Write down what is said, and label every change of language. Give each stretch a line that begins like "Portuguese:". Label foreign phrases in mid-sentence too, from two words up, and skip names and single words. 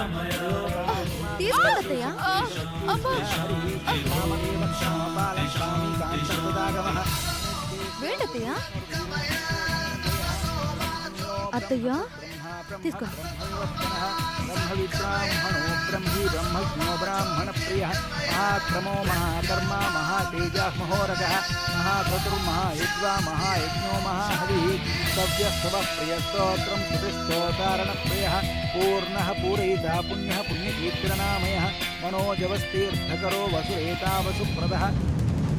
Telugu: తీసుకోండి అత్తయ్య. వేయండి అత్తయ్య. అత్తయ్య తీసుకోండి.
Sanskrit: బ్రహ్మ విబ్రాహ్మణో ब्रह्मी ब्रह्मज्ञो ब्राह्मण प्रिय महाक्रमो महाकर्मा महातेजः महोरगः महाक्रतुर्महायुज्वा महायज्ञो महाहविः सव्यस्तव प्रियस्तोत्रं सुतिस्तोतारण प्रियः पूर्णः पूरयिता पुण्यः पुण्यकीर्तननामयः मनोजवस्तीर्थकरो वसुरेता वसुप्रदः